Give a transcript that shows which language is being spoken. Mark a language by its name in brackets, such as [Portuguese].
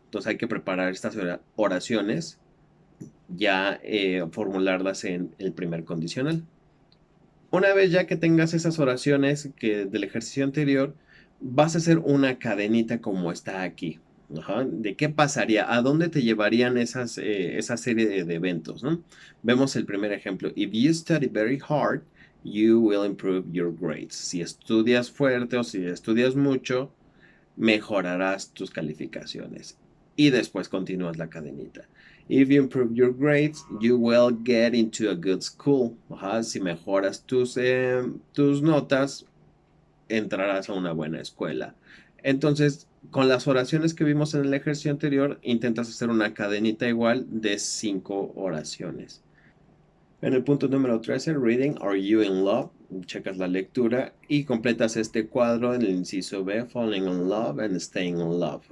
[Spanish] Entonces hay que preparar estas oraciones, ya formularlas en el primer condicional. Una vez ya que tengas esas oraciones del ejercicio anterior, vas a hacer una cadenita como está aquí. Ajá. ¿De qué pasaría? ¿A dónde te llevarían esa serie de eventos? ¿No? Vemos el primer ejemplo. [English] If you study very hard, you will improve your grades. [Spanish] Si estudias fuerte o si estudias mucho, mejorarás tus calificaciones. Y después continúas la cadenita. [English] If you improve your grades, you will get into a good school. [Spanish] Ajá, si mejoras tus notas, entrarás a una buena escuela. Entonces, con las oraciones que vimos en el ejercicio anterior, intentas hacer una cadenita igual de 5 oraciones. En el punto número 13, Reading, [English] Are You in Love? [Spanish] Checas la lectura y completas este cuadro en el inciso B, [English] Falling in Love and Staying in Love.